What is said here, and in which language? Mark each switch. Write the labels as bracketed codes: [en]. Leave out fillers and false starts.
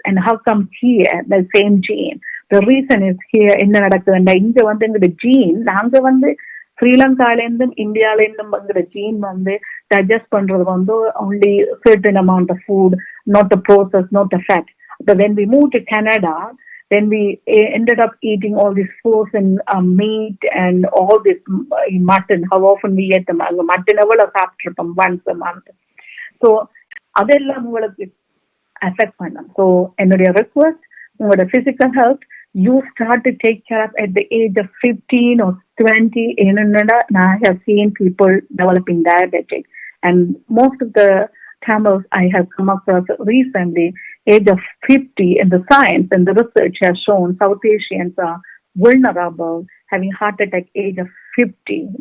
[en] And how come here, the same gene? The reason is here, in the gene, [ta] ஸ்ரீலங்காலேருந்தும் இந்தியாவிலேருந்தும் வந்துற gene வந்து digest பண்றது வந்து [en] only certain amount of food, not the process, not the fat. But when we moved to Canada, then we ended up eating all this frozen meat and all this mutton. How often we ate them? Mutton [ta] சாப்பிட்டிருப்போம் [en] once a month. [ta] So அதெல்லாம் உங்களுக்கு [en] affect [ta] பண்ணும். [en] So [ta] என்னுடைய [en] request, [ta] உங்களோட [en] physical health, you start to take care of at the age of 15 or 20. I have seen people developing diabetic, and most of the Tamils I have come across recently, age of 50, and the science and the research has shown South Asians are vulnerable having heart attack age of 50.